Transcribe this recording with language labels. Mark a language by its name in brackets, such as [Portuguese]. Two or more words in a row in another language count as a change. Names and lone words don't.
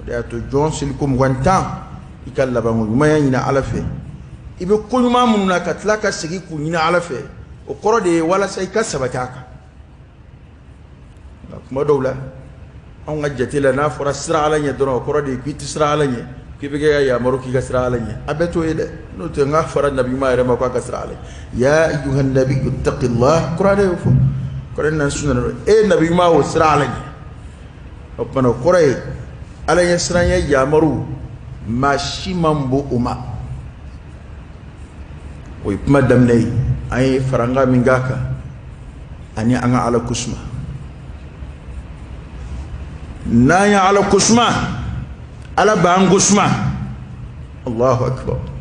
[Bambara] de y'a to jɔn seliko 20 i ka labanko ɲumanya ɲini ala fɛ i bɛ koɲuman minnu na ka tila ka segin k'u ɲini ala fɛ o kɔrɔ de ye walasa i ka sabati a kan nka kuma dɔw la an ka jate la n'a fɔra sira ala ɲɛ dɔrɔn o kɔrɔ de ye k'i tɛ sira ala ɲɛ k'i bɛ kɛ ka yamaru k'i ka sira ala ɲɛ a bɛɛ t'o ye dɛ n'o tɛ n ka fara nabi ɲuman yɛrɛ ma k'a ka sira ala ɲɛ [Arabic] يا أيها النبي اتق الله [Bambara] kuranɛ y'o fɔ kuranɛ na sunna dɔ nabi ɲuman o sira ala ɲɛ o kumana o kɔrɔ ye ala ɲɛ sira ɲɛ yamaru maa si man bon o ma o ye kuma daminɛ ye an ye faranga min k'a kan ani an ka ala kusuma n'an ye ala kusuma ala b'an kusuma [Arabic] الله أكبر